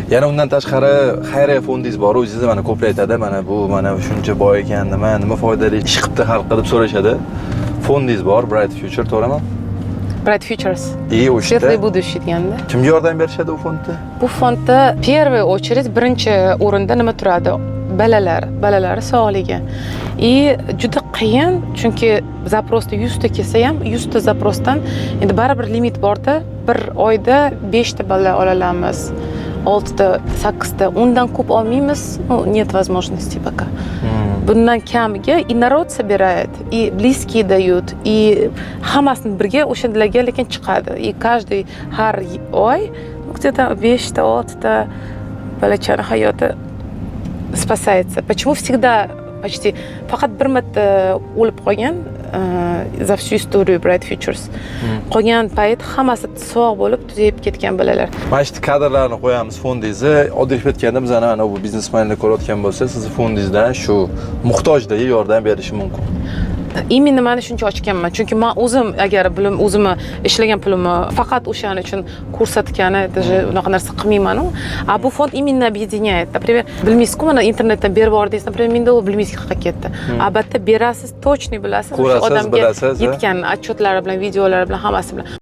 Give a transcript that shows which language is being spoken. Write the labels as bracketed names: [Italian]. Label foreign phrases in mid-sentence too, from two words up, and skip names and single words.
[Uzbek] Yana undan tashqari xayriya fondingiz bor, o'zingiz mana ko'plar aytadi, mana shuncha boy ekan, nima foydali ish qilibdi xalq qilib so'rashadi. Fondingiz bor, Bright Future, to'g'rimi? Bright Futures. [Russian] Светлое будущее [Uzbek] deganda. Kimga yordam berishadi u fondda? Bu fondda [Russian] первый очередь [Uzbek] birinchi o'rinda nima turadi? Balalar sog'ligi. Juda qiyin, chunki zaprosda 100 ta kelsa ham 100 ta zaprosdan endi baribir limit borda, bir oyda 5 ta bala olamiz. 6 ta, 8 ta, undan ko'p olmaymiz, [Russian] нет возможности пока. [Uzbek] Bundan kamiga [Russian] и народ собирает, и близкие дают, и [Uzbek] hammasini birga o'shanlarga lekin chiqadi. [Russian] И каждый [Uzbek] har oy где-то 5 ta, 6 ta balachani hayoti спасается. [Russian] Почему всегда почти [Uzbek] faqat bir marta o'lib qolgan [Russian] za всю историю Bright Futures. [Uzbek] Qolgan payt hammasi sog' bo'lib tuzayib ketgan bolalar. Mana shu kadrlarni qo'yamiz fondingizni. Oddiy qilib aytganda biz ana bu biznesmenlar ko'rayotgan bo'lsa, sizni fondingizdan shu muhtojlarga yordam berishi mumkin. Именно mana shuncha ochganman. Chunki men o'zim agar o'zimni ishlagan pulimni faqat o'shaning uchun ko'rsatgani, даже unaqa narsa qilmayman. A bu fond [Russian] именно объединяет. Например, [Uzbek] bilmaysiz-ku, mana internetdan berib yubordingiz, например, menda u bilmaysiz qayerga ketdi. Albatta berasiz, точный bilasiz, o'sha odamga yetgan отчеtlari bilan, videolari bilan, hammasi bilan.